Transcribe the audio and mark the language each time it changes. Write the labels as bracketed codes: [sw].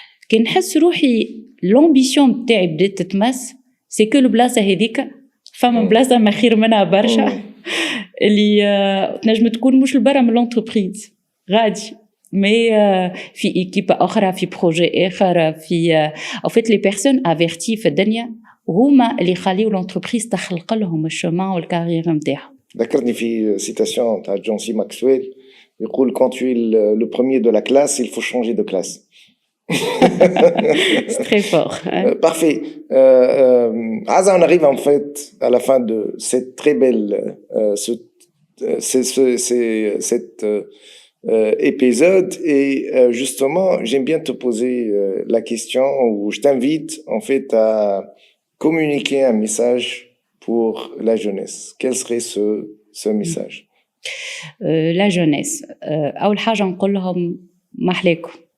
[ar] كنحس روحي l'ambition نتاعي بدات تتمس, c'est que البلاصة هذيك فما بلاصة ما خير منها برشا اللي تنجم تكون مش البرا من l'entreprise غادي. Mais في équipe أخرى, في projet آخر, في en fait les personnes averties في الدنيا هما اللي يخليوا l'entreprise تخلق لهم الشمال والكارير نتاعهم. [fr] ذكرني في citation تاع جون سي ماكسويل يقول quand tu es le premier de la classe, il faut changer de classe. C'est très fort. Hein? Parfait. Aza, on arrive en fait à la fin de cette très belle cette épisode et justement j'aime bien te poser la question où je t'invite en fait à communiquer un message pour la jeunesse. Quel serait ce message? La jeunesse. [ar] أول حاجة نقول لهم محليكم.